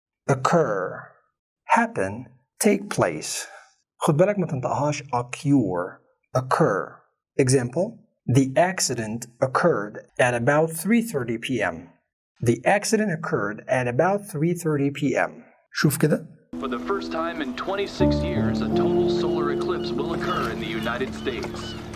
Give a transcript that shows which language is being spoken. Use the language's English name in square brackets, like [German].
[English] occur, happen, take place. [Arabic] خد بالك ما تنطقهاش occur. [English] Example: The accident occurred at about 3:30 p.m. The accident occurred at about 3:30 p.m. [Arabic] شوف كده. [English] For the first time in 26 years, a total solar eclipse will occur in the United States.